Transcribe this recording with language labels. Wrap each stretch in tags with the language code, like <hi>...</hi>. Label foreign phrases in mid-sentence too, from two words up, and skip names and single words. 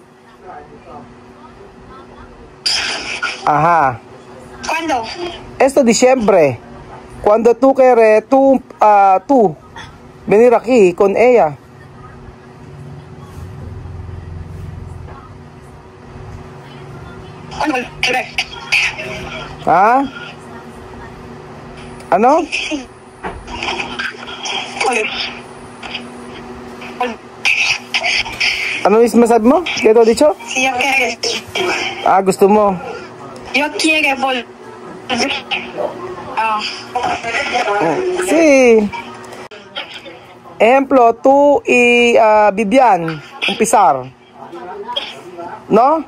<es>Ajá. ¿Cuándo? Esto diciembre. Cuando tú quieres, tú venir aquí con ella. ¿Cuándo?</es> <tl>¿Ah? Ano? Ano yung masabi mo? Kaya ito dicho?</tl> <es>Si yo quiero.</es> <tl>Gusto mo.</tl> <es>Yo quiero volver. Sí. Ejemplo, tú y Vivian, empezar. ¿No?</es>